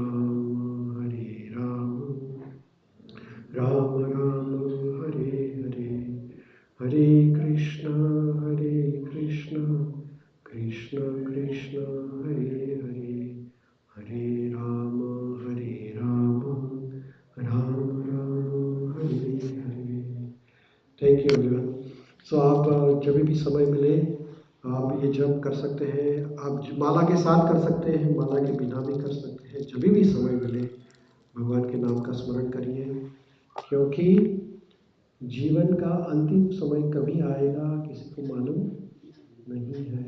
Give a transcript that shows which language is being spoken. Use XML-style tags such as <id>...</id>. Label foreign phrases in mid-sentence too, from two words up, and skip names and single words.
<sa>राम राम राम हरे हरे, हरे कृष्ण कृष्ण कृष्ण कृष्ण हरे हरे, हरे राम राम राम हरे</sa> <en>thank you everyone.</en> <hi>सो आप जब भी समय मिले आप ये जप कर सकते हैं। आप माला के साथ कर सकते हैं, माला के बिना भी कर सकते हैं। जब भी समय मिले भगवान के नाम का स्मरण करिए, क्योंकि जीवन का अंतिम समय कभी आएगा किसी को मालूम नहीं है।</hi>